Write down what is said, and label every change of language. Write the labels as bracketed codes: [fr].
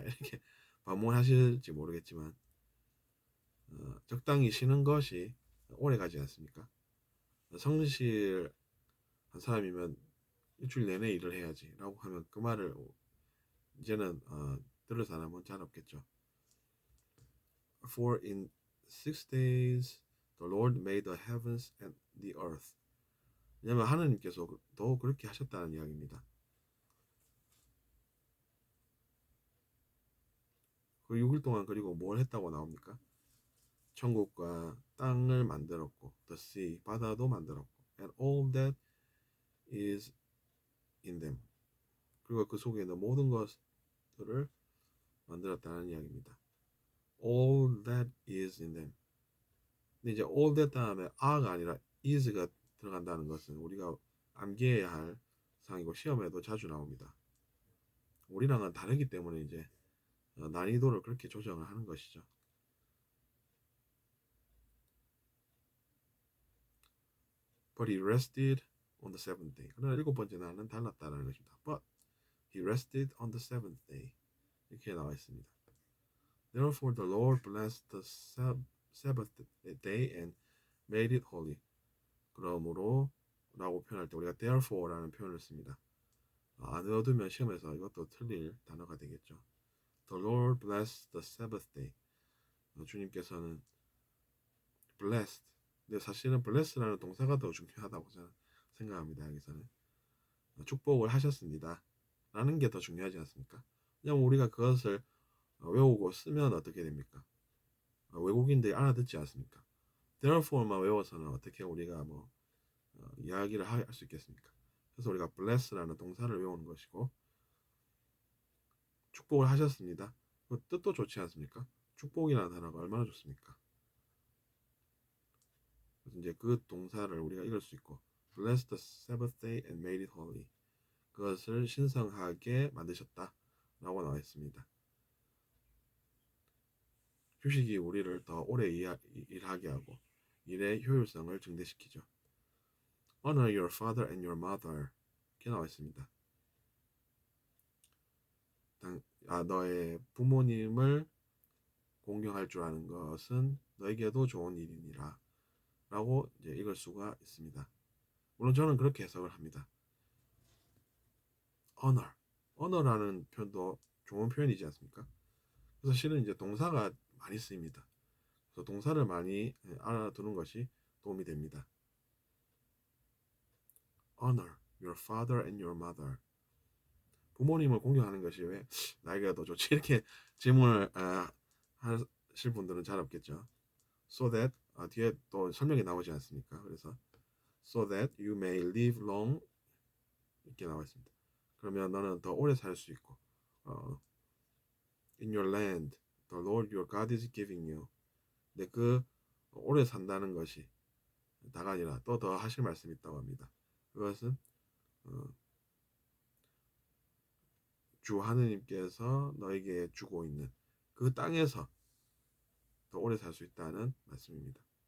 [ko] 이렇게 반문하실지 모르겠지만 적당히 쉬는 것이 오래 가지 않습니까? 성실한 사람이면 일주일 내내 일을 해야지 라고 하면 그 말을 이제는 들을 사람은 잘 없겠죠. [en] For in 6 days the Lord made the heavens and the earth. [ko] 왜냐하면 하느님께서 더 그렇게 하셨다는 이야기입니다. 그 6일 동안 그리고 뭘 했다고 나옵니까? 천국과 땅을 만들었고 [en] the sea, [ko] 바다도 만들었고 [en] and all that is in them. [ko] 그리고 그 속에 있는 모든 것들을 만들었다는 이야기입니다. [en] All that is in them. [ko] 근데 이제 all that 다음에 are가 아니라 is가 들어간다는 것은 우리가 암기해야 할 사항이고 시험에도 자주 나옵니다. 우리랑은 다르기 때문에 이제 난이도를 그렇게 조정을 하는 것이죠. [en] But he rested on the seventh day. [ko] 그러나 7번째 날은 달랐다는 것입니다. [en] But he rested on the seventh day. [ko] 이렇게 나와 있습니다. [en] Therefore the Lord blessed the Sabbath day and made it holy. [ko] 그러므로 라고 표현할 때 우리가 therefore라는 표현을 씁니다. 안 외워두면 시험에서 이것도 틀릴 단어가 되겠죠. [en] The Lord blessed the Sabbath day. [ko] 주님께서는 blessed. 근데 사실은 bless라는 동사가 더 중요하다고 저는 생각합니다. 여기서는 축복을 하셨습니다. 라는 게 더 중요하지 않습니까? 왜냐하면 우리가 그것을 외우고 쓰면 어떻게 됩니까? 외국인들이 알아듣지 않습니까? Therefore만 외워서는 어떻게 우리가 이야기를 할 수 있겠습니까? 그래서 우리가 bless라는 동사를 외우는 것이고 축복을 하셨습니다. 그 뜻도 좋지 않습니까? 축복이라는 단어가 얼마나 좋습니까? 그래서 이제 그 동사를 우리가 읽을 수 있고 [en] bless the Sabbath day and made it holy. [ko] 그것을 신성하게 만드셨다 라고 나와 있습니다. 휴식이 우리를 더 오래 일하게 하고 일의 효율성을 증대시키죠. [en] Honor your father and your mother. [ko] 이렇게 나와 있습니다. 너의 부모님을 공경할 줄 아는 것은 너에게도 좋은 일이니라 라고 이제 읽을 수가 있습니다. 물론 저는 그렇게 해석을 합니다. honor라는 표현도 좋은 표현이지 않습니까? 그래서 실은 이제 동사가 많이 쓰입니다. 그래서 동사를 많이 알아두는 것이 도움이 됩니다. [en] Honor your father and your mother. [ko] 부모님을 공경하는 것이 왜 나에게 더 좋지? 이렇게 질문을 하실 분들은 잘 없겠죠. So that 뒤에 또 설명이 나오지 않습니까? 그래서 [en] so that you may live long [ko] 이렇게 나와 있습니다. 그러면 너는 더 오래 살 수 있고 [en] in your land the Lord your God is giving you. [ko] 근데 그 오래 산다는 것이 다가 아니라 또 더 하실 말씀이 있다고 합니다. 그것은 주 하느님께서 너에게 주고 있는 그 땅에서 더 오래 살 수 있다는 말씀입니다.